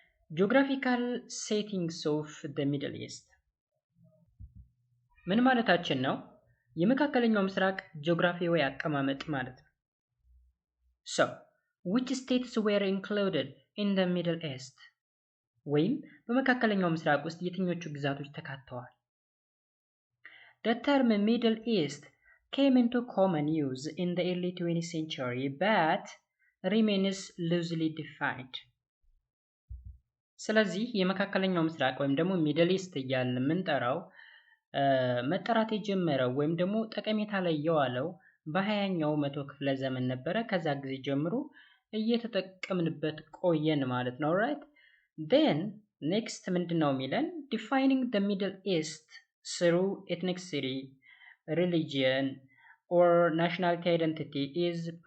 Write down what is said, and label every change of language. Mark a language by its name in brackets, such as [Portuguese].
[English] ጂኦግራፊካል ሴቲንግስ ኦፍ ዘ ሚድል ኢስት ምን ማለታችን ነው? [Amharic] የመካከለኛው ምስራቅ ጂኦግራፊያዊ አቀማመጥ ማለት ነው። ሶ [English] which states were included in the middle east [Amharic] ወይም በመካከለኛው ምስራቅ ውስጥ የትኞቹ ግዛቶች ተካተዋል? [English] The term middle east came into common use in the early 20th century but remains loosely defined. [Amharic] ስለዚህ የመካከለኛው ምስራቅ ወይም ደግሞ ሚድል ኢስት እያልን የምንጠራው መጠራት የጀመረው ወይም ደግሞ ጠቀሜታ ላይ የዋለው በ20ኛው መቶ ክፍለ ዘመን ነበረ። ከዛ ጊዜ ጀምሮ እየተጠቀምንበት ቆየን ማለት ነው። ራይት [English] then next [Amharic] ምንድነው የሚለን [English] defining the middle east through ethnicity religion or nationality identity is